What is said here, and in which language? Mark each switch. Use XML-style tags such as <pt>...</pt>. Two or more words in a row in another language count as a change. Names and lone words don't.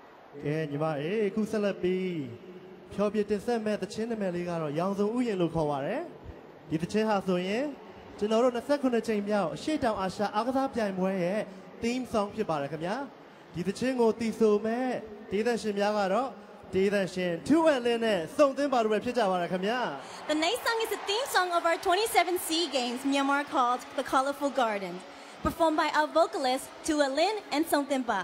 <my>ညီမအခုဆက်လက်ပြီးဖြောပြတင်ဆက်မဲ့သချင်းနာမည်လေးကတော့ရောင်စုံဥယျာဉ်လို့ခေါ်ပါတယ်ဒီသချင်းဟာဆိုရင်ကျွန်တော်တို့29ချိန်မြောက်အရှေ့တောင်အာရှအားကစားပြိုင်ပွဲရဲ့</my> <en>theme song</en> <my>ဖြစ်ပါတယ်ခင်ဗျာဒီသချင်းကိုတီးဆိုမဲ့ဒေသရှင်များကတော့ဒေသရှင်2Linနဲ့စုံသင်းပါတို့ပဲဖြစ်ကြပါတယ်ခင်ဗျာ</my> <en>The next song is a theme song of our 27 SEA Games Myanmar called The Colorful Garden, performed by our vocalists 2Lin and Song Tin Pa.</en>